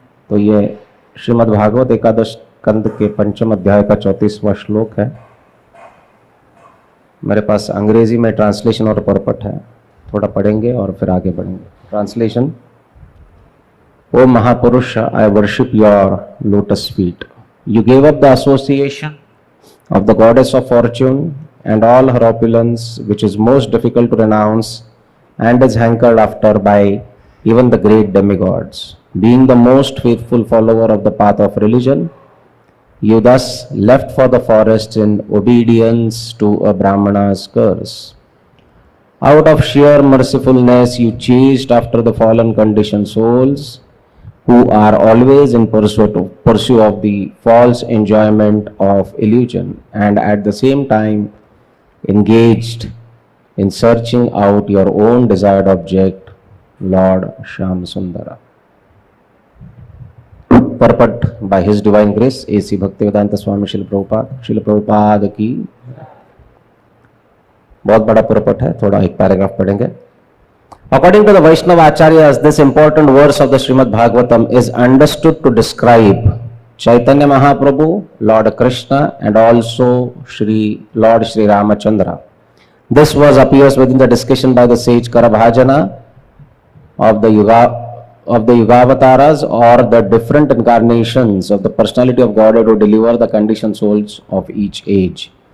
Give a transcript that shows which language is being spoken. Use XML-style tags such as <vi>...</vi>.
<hi>तो ये श्रीमद् भागवत एकादश स्कंद के 5वें अध्याय का 34वां श्लोक है। मेरे पास अंग्रेजी में ट्रांसलेशन और परपट है, थोड़ा पढ़ेंगे और फिर आगे बढ़ेंगे। Translation.</hi> <en>O Mahapurush, I worship your lotus feet. You gave up the association of the goddess of fortune and all her opulence, which is most difficult to renounce and is hankered after by even the great demigods. Being the most faithful follower of the path of religion, you thus left for the forest in obedience to a Brahmana's curse. Out of sheer mercifulness, you chased after the fallen conditioned souls who are always in pursuit of the false enjoyment of illusion, and at the same time engaged in searching out your own desired object, Lord Shyam Sundara. Purport by His Divine Grace, A.C.</en> <hi>Bhaktivedanta Swami Srila Prabhupada की। बहुत बड़ा purport है, थोड़ा एक paragraph पढ़ेंगे।</hi> <en>According to the Vaishnava Acharyas, this important verse of the Srimad Bhagavatam is understood to describe Chaitanya Mahaprabhu, Lord Krishna, and also Lord Sri Ramachandra. This verse appears within the discussion by the sage Karabhajana of the Yugavataras, or the different incarnations of the personality of Godhead who deliver the conditioned souls of each age.</en>